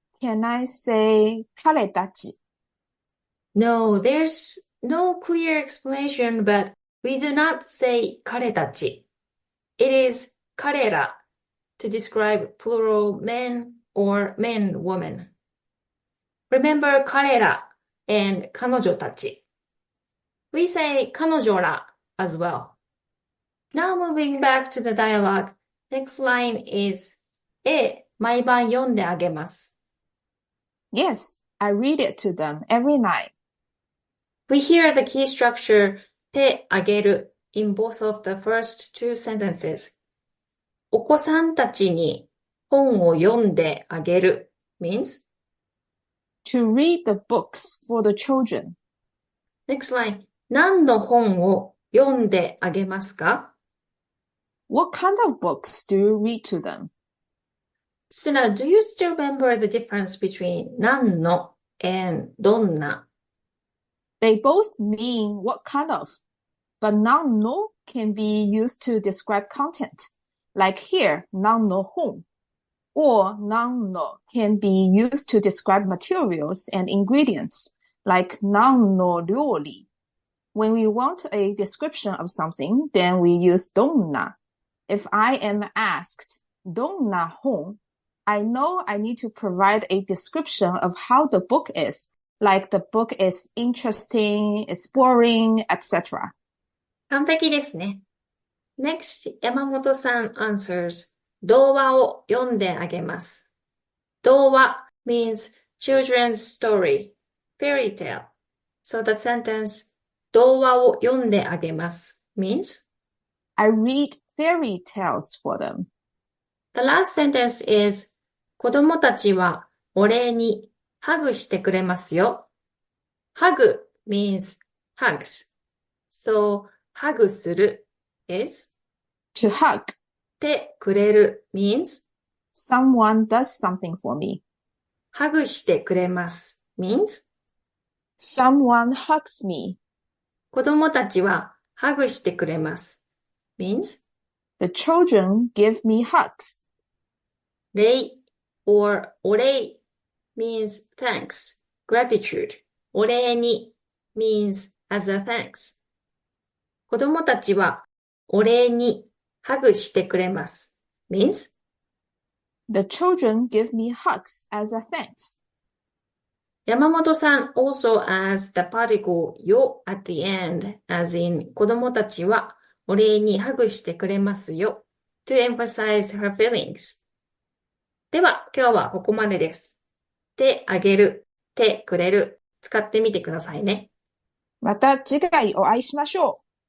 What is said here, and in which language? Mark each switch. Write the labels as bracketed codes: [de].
[en] Can I say 彼たち? No, there's no clear explanation, but we do not say 彼たち. It is 彼ら to describe plural men or men, woman. Remember 彼ら and 彼女たち. We say 彼女ら as well. Now moving back to the dialogue, next line is [ja] 毎晩読んであげます. [en] Yes, I read it to them every night. We hear the key structure てあげる in both of the first two sentences. [ja] お子さんたちに本を読んであげる means [en] To read the books for the children. next line [ja] 何の本を読んであげますか？ [en] What kind of books do you read to them? So now, do you still remember the difference between 何の and どんな? They both mean what kind of, but 何の can be used to describe content. Like here, 何の本. Or 何の can be used to describe materials and ingredients, like 何の料理. When we want a description of something, then we use どんな. If I am asked どんな本, I know I need to provide a description of how the book is, like the book is interesting, it's boring, etc. [ja] 完璧ですね。 [en] Next, [ja] 山本さん [en] answers, [ja] 童話を読んであげます。 [en] 童話 means children's story, fairy tale. So the sentence, [ja] 童話を読んであげます [en] means, I read fairy tales for them. the last sentence is, [ja] 子供たちはお礼にハグしてくれますよ。 [en] hug means hugs. So, ハグする is, To hug, てくれる means, someone does something for me. [ja] ハグしてくれます means, [en] Someone hugs me. [ja] 子供たちはハグしてくれます means, [en] The children give me hugs. 礼 or お礼 means thanks, gratitude. お礼に means as a thanks. [ja] 子供たちはお礼にハグしてくれます means, [en] The children give me hugs as a thanks. Yamamoto san also adds the particle よ at the end, as in [ja] 子供たちはお礼にハグしてくれますよ [en] to emphasize her feelings. [ja] では今日はここまでです。てあげる、てくれる、使ってみてくださいね。また次回お会いしましょう。